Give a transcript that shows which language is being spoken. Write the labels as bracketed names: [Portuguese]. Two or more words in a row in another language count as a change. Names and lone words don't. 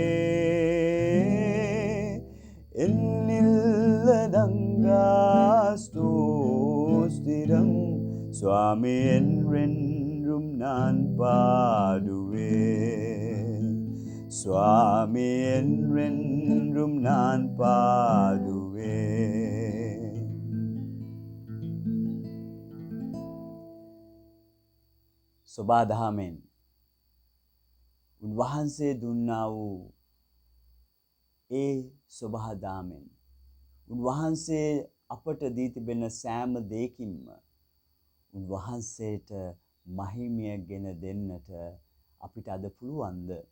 [Tamil] என்னில்லடங்கா ஸ்தோத்திரம் சுவாமி என்றென்றும் நான் பாடுவேன். சுவாமி என்றென்றும் நான் பாடுவேன். [Sinhala] සොබාදහමෙන් උන්වහන්සේ දුන්නා වූ ඒ සොබාදහමෙන් උන්වහන්සේ අපට දී තිබෙන සෑම දෙයකින්ම උන්වහන්සේට මහිමය ගෙන දෙන්නට අපිට අද පුළුවන්ද?